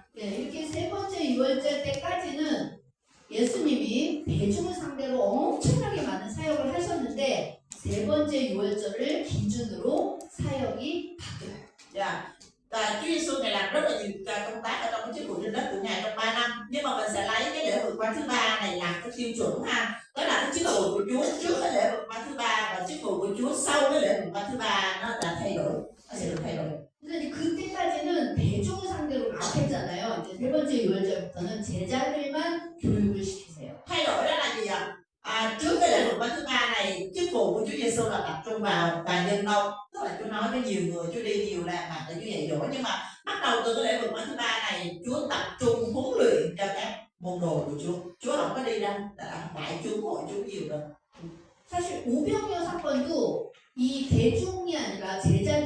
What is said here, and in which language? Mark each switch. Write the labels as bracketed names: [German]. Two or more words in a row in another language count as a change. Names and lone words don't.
[Korean] 네, 이렇게 세 번째 유월절 때까지는 예수님이 대중을 상대로 엄청나게 많은 사역을 하셨는데 세 번째 유월절을 기준으로 사역이 바뀌어요. [Vietnamese] Và Chúa Giêsu này làm rất là nhiều công tác ở trong cái chức vụ trên đất của Ngài trong 3 năm, nhưng mà mình sẽ lấy cái lễ vượt qua thứ 3 này làm cái tiêu chuẩn ha. Đó là cái chức vụ của Chúa trước cái lễ vượt qua thứ 3 và chức vụ của Chúa sau cái lễ vượt qua thứ 3 nó là thay đổi, nó sẽ được thay đổi. [Korean] 그래서 그때까지는 대중을 상대로 막 했잖아요. 이제 세 번째 유월절부터는 제자들만 교육을 시키세요. [Vietnamese] Thay đổi đó là gì ạ? Trước cái lễ vượt qua thứ 3 này, chức vụ của Chúa Giêsu là tập trung vào toàn dân đông, tức là Chúa nói với nhiều người, Chúa đi nhiều làng mạc để Chúa dạy dỗ. Nhưng mà bắt đầu từ cái lễ vượt qua thứ 3 này, Chúa tập trung huấn luyện cho các môn đồ của Chúa. Chúa không có đi ra đại chúng hội chúng nhiều đâu. [Korean] 사실 오병이어 사건도 이 대중이 아니라 제자